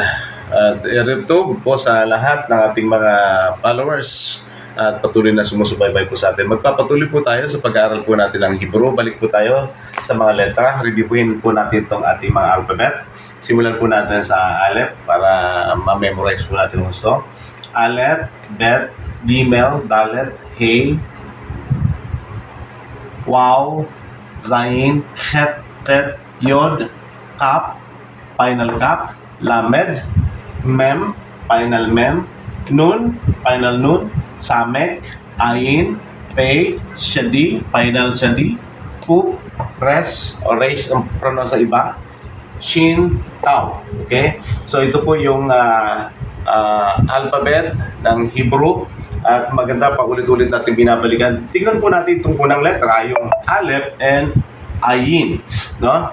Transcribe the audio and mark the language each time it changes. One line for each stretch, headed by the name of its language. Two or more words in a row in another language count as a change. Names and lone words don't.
Filipino: At YouTube po sa lahat ng ating mga followers at patuloy na sumusubaybay po sa atin. Magpapatuloy po tayo sa pag-aaral po natin ng Hebrew. Balik po tayo sa mga letra. Reviewin po natin itong ating mga alphabet. Simulan po natin sa Aleph para ma-memorize po natin gusto. Aleph, Bet, Gimel, Dalet, Hey, Waw, Zayin, Het, Tet, Yod, Kaf, final Kaf, Lamed, Mem, final Mem, Nun, final Nun, Samek, Ayin, Pei, Shadi, final Shadi, Kuf, Res, o Res ang pronoun sa iba, Shin, Tau. Okay? So ito po yung alphabet ng Hebrew. At maganda pa ulit-ulit natin binabalikan. Tingnan po natin itong unang letra, yung Aleph and Ayin. No?